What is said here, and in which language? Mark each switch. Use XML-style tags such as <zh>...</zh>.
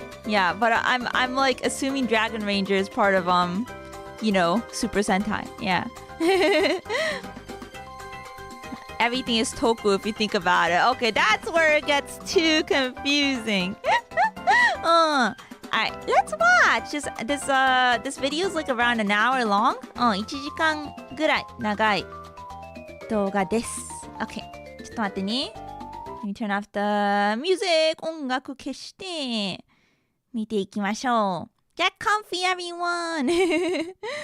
<en>Yeah, but I'm like assuming Dragon Ranger is part of you know, Super Sentai. Yeah. Everything is Toku if you think about it. Okay, that's where it gets too confusing. Alright, let's watch. This video is like around an hour long.</en> <ja>1時間ぐらい長い動画です。 Okay, ちょっと待ってね。</ja> <en>Let me turn off the music.</en> <ja>音楽消して見ていきましょう。</ja> <en>Get comfy, everyone!</en>